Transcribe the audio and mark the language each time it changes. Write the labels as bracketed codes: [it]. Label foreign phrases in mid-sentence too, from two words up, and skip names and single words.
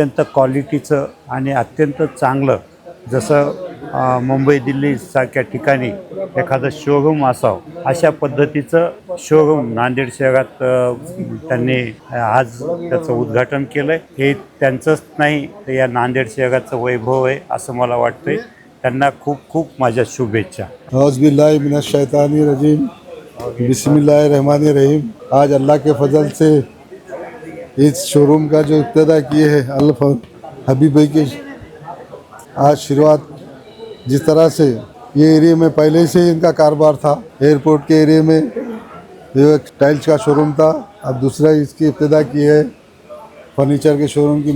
[mr] अत्यंत क्वालिटीचं आणि अत्यंत चांगलं जसं मुंबई दिल्ली सारख्या ठिकाणी एखादं शोरूम असावं अशा पद्धतीचं शोरूम नांदेड शहरात त्यांनी आज त्याचं उद्घाटन केलं आहे. हे त्यांचंच नाही तर या नांदेड शहराचं वैभव आहे असं मला वाटतंय. त्यांना खूप खूप माझ्या शुभेच्छा. [ar] أعوذ بالله من الشيطان الرجيم، بسم الله الرحمن الرحيم. [ur] آج اللہ کے فضل سے اس شوروم کا جو ابتدا کیے ہیں حبیب بھائی کے آج شروعات، جس طرح سے یہ ایریا میں پہلے سے ہی ان کا کاروبار تھا، ایئرپورٹ کے ایریا میں جو ایک ٹائلز کا شوروم تھا، اب دوسرا اس کی ابتدا کی ہے فرنیچر کے شوروم کی.